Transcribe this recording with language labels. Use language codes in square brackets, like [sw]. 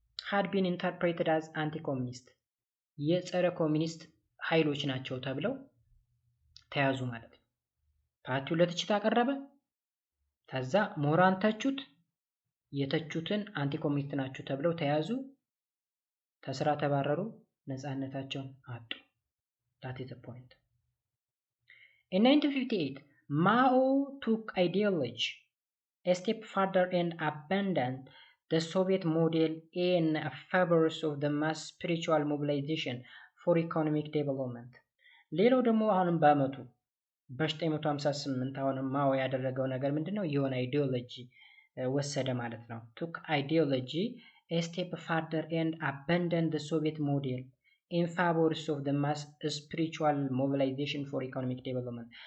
[en] had been interpreted as anti-communist [am] የጸረ ኮሚኒስት ኃይሎች ናቸው ተብለው ተያዙ ማለት ነው። ፓርቲው ለትችት አቀረበ። ከዛ ምሁራን ተቹት። የተቹትን አንቲ ኮሚኒስት ናቸው ተብለው ተያዙ። ከስራ ተባረሩ። ነፃነታቸውን አጡ። [en] that is the point. In 1958 Mao took ideology a step further and abandoned the Soviet model in favor of the mass spiritual mobilization for economic development. [am] ሌላው ደግሞ አሁንም በአመቱ በ1958 አሁንም ማኦ ያደረገው ነገር ምንድነው? የሆነ አይዲዮሎጂ ወሰደ ማለት ነው። [en] took ideology a step further and abandoned the Soviet model in favor of the mass spiritual mobilization for economic development.